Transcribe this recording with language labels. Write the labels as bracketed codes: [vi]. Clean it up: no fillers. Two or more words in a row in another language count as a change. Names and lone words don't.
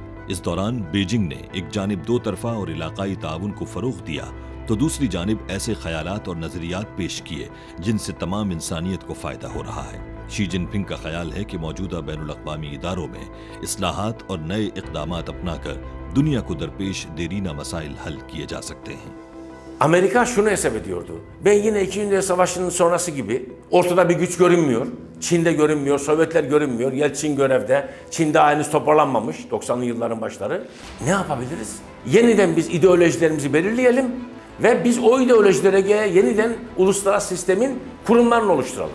[ur] اس دوران بیجنگ نے ایک جانب دو طرفہ اور علاقائی تعاون کو فروغ دیا، تو دوسری جانب ایسے خیالات اور نظریات پیش کیے جن سے تمام انسانیت کو فائدہ ہو رہا ہے۔ شی جن پنگ کا خیال ہے کہ موجودہ بین الاقوامی اداروں میں اصلاحات اور نئے اقدامات اپنا کر dünya کو درپیش دیرینہ مسائل حل کیے جا سکتے ہیں۔ [tr] Amerika şunu hesap ediyordu. Ben yine 2. Dünya Savaşı'nın sonrası gibi ortada bir güç görünmüyor. Çin'de görünmüyor, Sovyetler görünmüyor. Yeltsin görevde. Çin'de henüz toparlanmamış 90'lı yılların başları. Ne yapabiliriz? Yeniden biz ideolojilerimizi belirleyelim ve biz o ideolojilere yeniden uluslararası sistemin kurumlarını oluşturalım.